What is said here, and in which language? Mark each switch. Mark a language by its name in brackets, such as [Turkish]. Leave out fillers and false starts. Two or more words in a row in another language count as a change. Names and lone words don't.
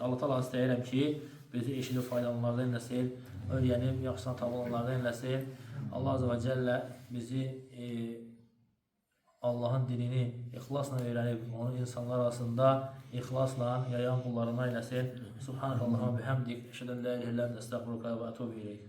[Azerbaijani] Allah Teala istəyirəm ki, bizi eşidib faydalanlardan eləsin, öyrənib yaxşısına tabanlardan eləsin. [Arabic] الله عز وجل [Azerbaijani] bizi Allah'ın dinini ixlasla öyrənib, onu insanlar arasında ixlasla yayan qullarına eləsin. [Arabic] سبحانك اللهم وبحمدك، أشهد أن لا إله إلا أنت، أستغفرك وأتوب إليك.